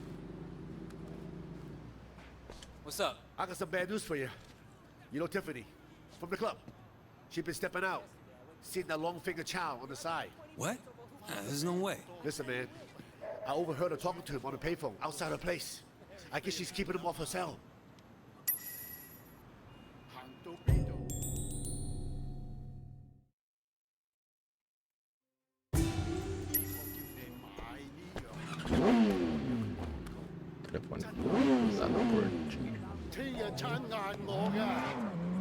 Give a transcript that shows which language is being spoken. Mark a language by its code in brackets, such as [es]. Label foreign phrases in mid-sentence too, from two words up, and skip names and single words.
[en] What's up? I got some bad news for you. You know Tiffany, from the club. She been stepping out, seeing that long-finger chow on the side. What? There's no way. Listen, man, I overheard her talking to him on the payphone outside her place. I guess she's keeping him off her cell. [pt] Telefone usado por ti. [yue] 天日撐硬我㗎。